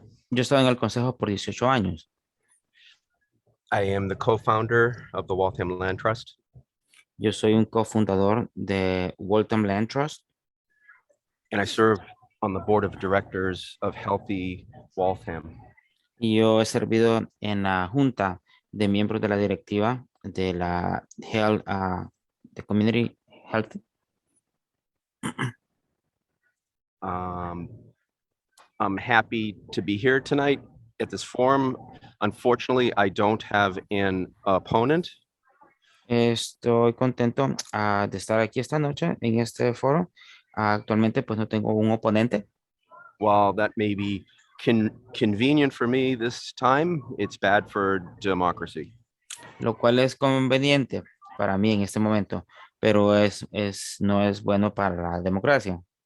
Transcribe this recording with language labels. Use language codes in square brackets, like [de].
[es] Yo estaba en el consejo por 18 años. [en] I am the co-founder of the Waltham Land Trust. [es] Yo soy un cofundador de Waltham Land Trust. [en] And I serve on the board of directors of Healthy Waltham. [es] Y yo he servido en la junta de miembros de la directiva de la Health, de Community Health. [en] I'm happy to be here tonight at this forum. Unfortunately, I don't have an opponent. [es] Estoy contento de estar aquí esta noche en este foro. Actualmente pues no tengo un oponente. [en] While that may be convenient for me this time, it's bad for democracy. [es] Lo cual es conveniente para mí en este momento, pero no es bueno para la democracia.